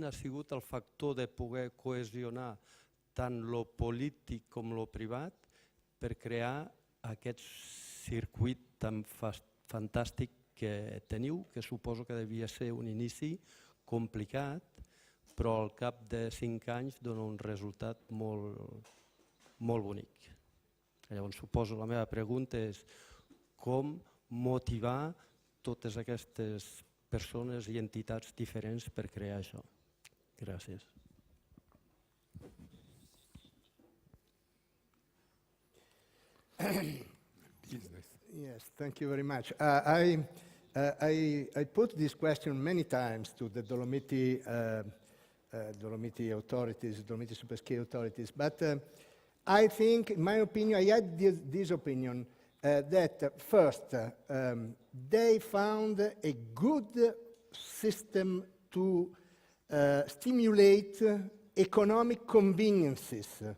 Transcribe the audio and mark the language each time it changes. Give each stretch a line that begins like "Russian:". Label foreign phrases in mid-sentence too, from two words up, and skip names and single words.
Catalan: ha sigut el factor de poder cohesionar tant lo polític com lo privat per crear aquest circuit tan fantàstic que teniu, que suposo que devia ser un inici complicat, però al cap de 5 anys dona un resultat molt bonic. Llavors suposo la meva pregunta és com motivar totes aquestes persones i entitats diferents per crear això. Gràcies.
English: Yes, thank you very much. I put this question many times to the Dolomiti authorities, Dolomiti Superski authorities, but I think, in my opinion, I had this opinion that first, they found a good system to stimulate economic conveniences.